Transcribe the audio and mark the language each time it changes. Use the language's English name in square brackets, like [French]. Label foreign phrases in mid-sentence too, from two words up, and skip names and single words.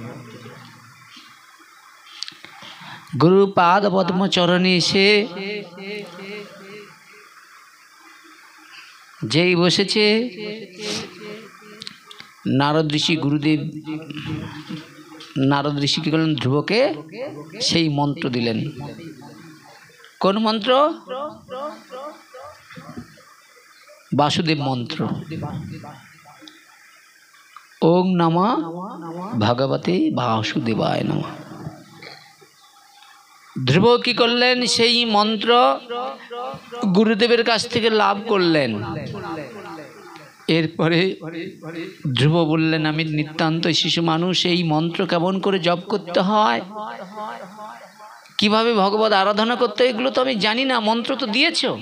[Bangla] গুরুপাদ পদ্ম চরণে এসে যেই বসেছে, নারদ ঋষি গুরুদেব নারদ ঋষি কি করলেন? ধ্রুবকে সেই মন্ত্র দিলেন। কোন মন্ত্র? বাসুদেব মন্ত্র। [Sanskrit] ওং নমঃ ভগবতে বাসুদেবায় নমঃ। [Bangla] ধ্রুব কি করলেন? সেই মন্ত্র গুরুদেবের কাছ থেকে লাভ করলেন। এরপরে ধ্রুব বললেন, আমি নিতান্ত শিশু মানুষ, এই মন্ত্র কেমন করে জপ করতে হয়, কিভাবে ভগবত আরাধনা করতে হয়, এগুলো তো আমি জানি না, মন্ত্র তো দিয়েছ।